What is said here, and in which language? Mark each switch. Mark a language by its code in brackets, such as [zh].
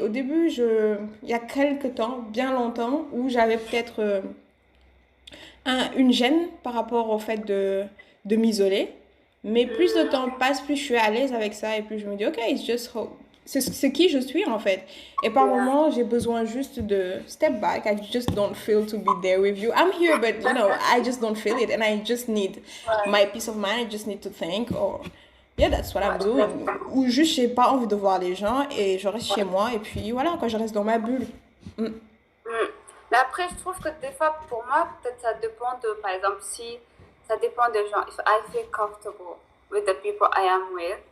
[fr] Au début, il y a quelques temps, bien longtemps, où j'avais peut-être une gêne par rapport au fait de m'isoler. Mais plus le temps passe, plus je suis à l'aise avec ça et plus je me dis, OK, c'est qui je suis en fait. Et par moments, j'ai besoin juste de [en] step back. I just don't feel to be there with you. I'm here, but you know, I just don't feel it. And I just need my peace of mind. I just need to think. Or, yeah, that's what I'm doing. [fr] Ou juste, j'ai pas envie de voir les gens et je reste chez moi. Et puis voilà, quand je reste dans ma bulle. Mais après, je trouve que des fois, pour moi, peut-être ça dépend de, par exemple, si ça dépend des gens. [en] If I feel comfortable with the people I am with,